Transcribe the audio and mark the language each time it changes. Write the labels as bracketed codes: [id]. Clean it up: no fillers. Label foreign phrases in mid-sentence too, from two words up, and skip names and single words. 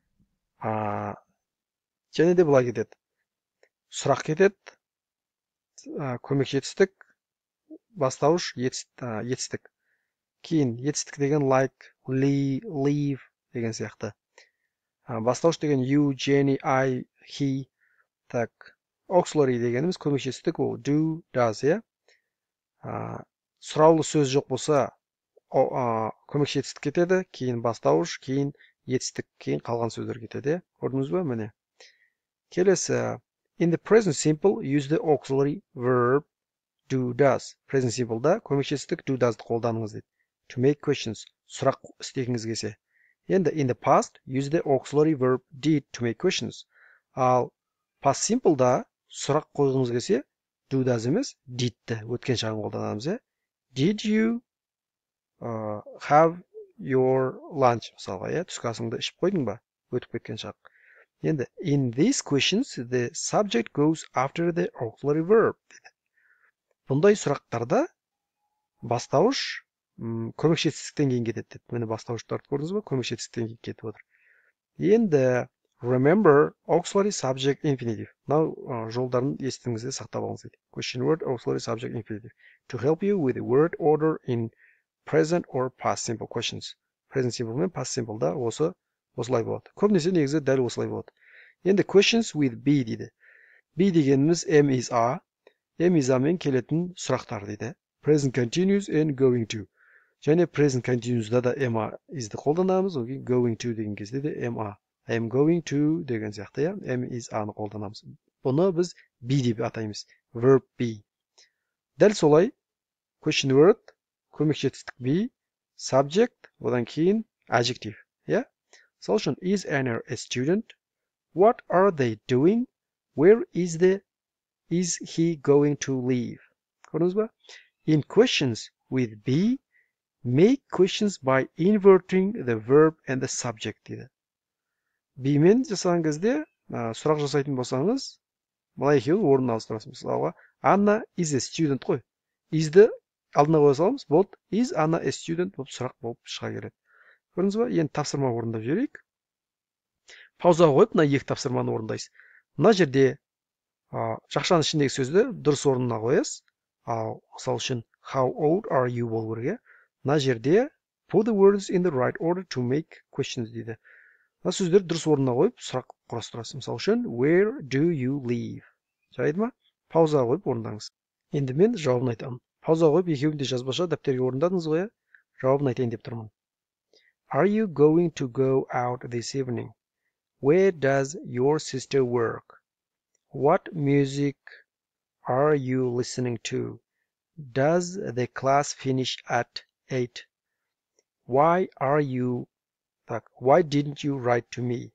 [kk] Және де бұлай кетеді. Сұрақ кетеді, көмекші етістік, бастауыш, етістік. Кейін етістік деген [en] like, leave [kk] деген сияқты. Бастауыш деген [en] you, Jenny, I, he. [kk] Так, auxiliary дегеніміз көмекші етістік, ол [en] do, does, [kk] иә. Сұраулы сөз жоқ болса, көмекші етістік кетеді, кейін бастауыш, кейін етістік, кейін қалған сөздер кетеді. Көрдіңіз бе? Міне. Келесі. [en] In the present simple, use the auxiliary verb do, does. Present simple'да [kk] көмекші етістік [en] do, does'ды [kk] қолданыңыз дейді. [en] To make questions. [kk] Сұрақ істегіңіз келсе. [en] Енді in the past, use the auxiliary verb did to make questions. [kk] Ал [en] past simple'да [kk] сұрақ қойғыңыз келсе, [en] do, does [kk] емес, did'ті өткен шағын қолданамыз, иә. [en] Did you have your lunch? [kk] Мысалға, иә, түскі асыңды ішіп қойдың ба? Өтіп кеткен шақ. [en] Енді in these questions, the subject goes after the auxiliary verb. [kk] Бұндай сұрақтарда бастауыш көмекші етістіктен кейін кетеді деді. Мені бастауыштарды көрдіңіз ба? Көмекші етістіктен кейін кетіп отыр. [en] Енді remember auxiliary subject infinitive. [kk] Мынау жолдарын естіңізде сақтап алыңыз дейді. [en] Question word auxiliary subject infinitive. To help you with the word order in present or past simple questions. Present simple [kk] мен [en] past simple [kk] да осылай болады. Көбінесе негізі дәл осылай болады. [en] Енді questions with be дейді. Be дегеніміз am is are. Am is are [kk] мен келетін сұрақтар дейді. [en] Present continuous and going to. [kk] Және [en] present continuous'да [kk] да [en] am is'ді [kk] қолданамыз. [en] Going to [kk] деген кезде де [en] am are. I am going to [kk] деген сияқты, иә. [en] Am is are- [kk] ны қолданамыз. Бұны біз be деп атаймыз. [en] Verb be. [kk] Дәл солай [en] question word, [kk] көмекші етістік be, subject, одан кейін adjective, иә. Сол үшін [en] is Anna a student? What are they doing? Where is he going to live? [kk] Көрдіңіз ба? [en] In questions with be, make questions by inverting the verb and the subject дейді. [kk] Be-мен жасаған кезде сұрақ жасайтын болсаңыз, былай екеуін орнына ауыстырасыз. Мысалға, [en] Anna is a student [kk] қой. Is'ді алдына қоя саламыз, болды. [en] Is Anna a student [kk] болып сұрақ болып шыға келеді. Көрдіңіз ба? Енді тапсырма орындап жіберейік. Паузаға қойып, мына екі тапсырманы орындайсыз. Мына жерде жақшаның ішіндегі сөзді дұрыс орнына қоясыз. Ал мысал үшін [en] how old are you [kk] болу керек. Мына жерде [en] put the words in the right order to make questions дейді. [kk] Мына сөздерді дұрыс орнына қойып сұрақ құрастырасыз. Мысал үшін [en] where do you live? [kk] Жарайды ма? Паузаға қойып орындаңыз. Енді мен жауабын айтамын. Паузаға қойып екеуін де жазбаша дәптерге орындадыңыз ғой, жауабын айтайын деп тұрмын. [en] Are you going to go out this evening? Where does your sister work? What music are you listening to? Does the class finish at 8? Why didn't you write to me?